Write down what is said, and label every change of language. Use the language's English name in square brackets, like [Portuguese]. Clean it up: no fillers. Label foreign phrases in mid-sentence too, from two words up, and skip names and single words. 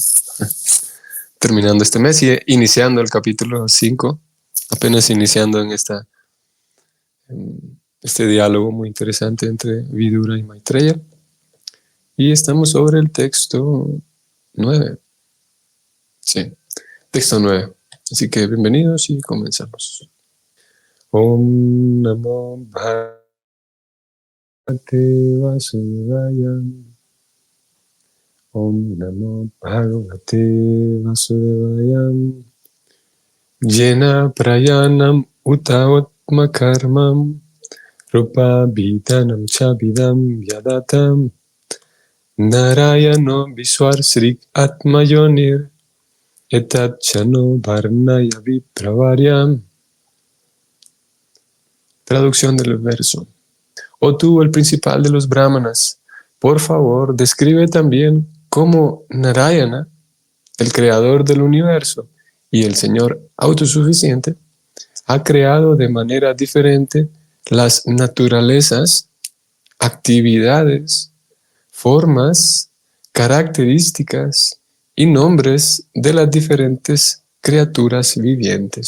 [Spanish] Terminando este mes y iniciando el capítulo 5, apenas iniciando en este diálogo muy interesante entre Vidura y Maitreya. Y estamos sobre el texto 9. Sí, texto 9. Así que bienvenidos y comenzamos. [Sanskrit] Om Namo Bhagavate Vasudevaya. Om Namo Bhagavate Vasudevaya. Jena prayanam utaotma karmam rupa bhidanam chabidam yadatam narayano viswar srik atmayonir etat chano varnaya vipravaryam. [Spanish] Traducción del verso. Oh tú, el principal de los brahmanas, por favor, describe también cómo Narayana, el creador del universo y el Señor autosuficiente, ha creado de manera diferente las naturalezas, actividades, formas, características y nombres de las diferentes criaturas vivientes.